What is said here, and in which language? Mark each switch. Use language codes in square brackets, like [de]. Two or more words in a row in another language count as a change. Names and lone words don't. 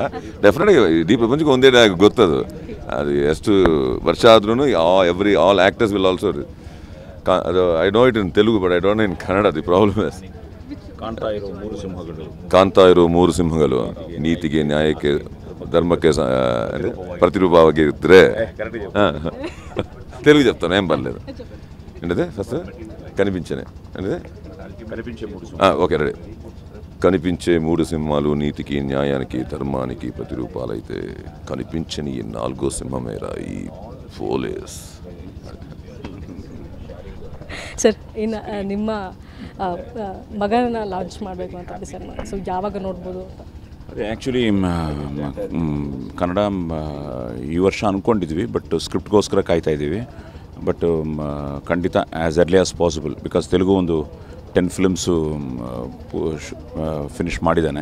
[kn] ಡೆಫಿನೆಟಾಗಿ ಇಡೀ ಪ್ರಪಂಚಕ್ಕೆ ಒಂದೇ ಡೈಲಾಗ್ ಗೊತ್ತದು. ಅದು ಎಷ್ಟು ವರ್ಷ ಆದ್ರೂ [en] all actors will also [kn] ಅದು [en] I know it in Telugu but I don't know in Kannada. the problem is [kn] ಕಾಣ್ತಾ ಇರೋ 3 ಸಿಂಹಗಳು ನೀತಿಗೆ, ನ್ಯಾಯಕ್ಕೆ, ಧರ್ಮಕ್ಕೆ ಪ್ರತಿರೂಪವಾಗಿ [te] ఇద్దరే తెలుగు చెప్తాను ఏం పర్లేదు ఏంటది ఫస్ట్ కనిపించనే ఏంటది [en] okay ready [te] కనిపించే 3 సింహాలు నీతికి న్యాయానికి ధర్మానికి ప్రతిరూపాలైతే కనిపించని ఈ 4వ సింహమేరా ఈ పోలీస్. [kn] ಸರ್ ಇನ್ನು ನಿಮ್ಮ ಮಗನ ಲಾಂಚ್ ಮಾಡಬೇಕು ಅಂತ ಡಿಸೈಡ್ ಮಾಡಿ, ಸೊ ಯಾವಾಗ ನೋಡ್ಬೋದು ಅಂತ? ಅದೇ ಆ್ಯಕ್ಚುಲಿ ಕನ್ನಡ ಈ ವರ್ಷ ಅಂದ್ಕೊಂಡಿದ್ವಿ, ಬಟ್ ಸ್ಕ್ರಿಪ್ಟ್ಗೋಸ್ಕರ ಕಾಯ್ತಾ ಇದ್ದೀವಿ. ಬಟ್ ಖಂಡಿತ [en] as early as possible, because [kn] ತೆಲುಗು ಒಂದು 10 [en] films finish [kn] ಮಾಡಿದ್ದಾನೆ.